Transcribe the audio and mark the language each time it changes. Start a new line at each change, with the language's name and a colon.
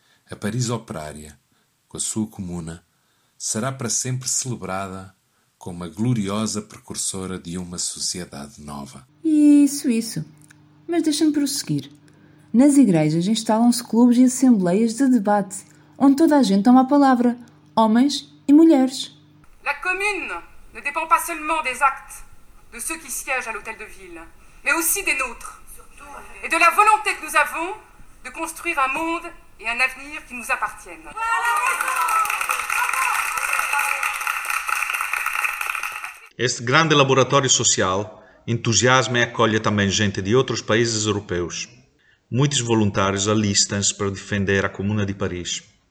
Portuguese: A Paris operária, com a sua comuna, será para sempre celebrada como a gloriosa precursora de uma sociedade nova. Isso. Mas deixa-me prosseguir. Nas igrejas instalam-se clubes e assembleias de debate, onde toda a gente toma a palavra, homens e mulheres.
French: La commune ne dépend pas seulement des actes de ceux qui siègent à l'hôtel de ville, mais aussi des nôtres, et de la volonté que nous avons de construire un monde et un avenir qui nous appartiennent.
Portuguese: Este grande laboratório social entusiasma e acolhe também gente de outros países europeus. Muitos voluntários alistam-se para defender a Comuna de Paris.